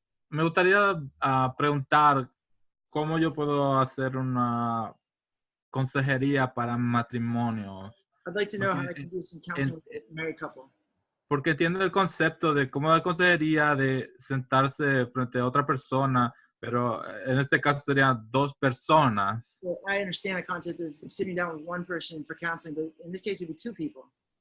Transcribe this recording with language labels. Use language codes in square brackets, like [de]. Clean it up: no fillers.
[es] Me gustaría preguntar cómo yo puedo hacer una consejería para matrimonios. [en] I'd like to know how I can do some counseling with a married couple. [es] Porque entiendo el concepto de cómo la consejería de sentarse frente a otra persona, pero en este caso serían dos personas. [en] Well, I understand the concept of sitting down with one person for counseling, but in this case it would be two people.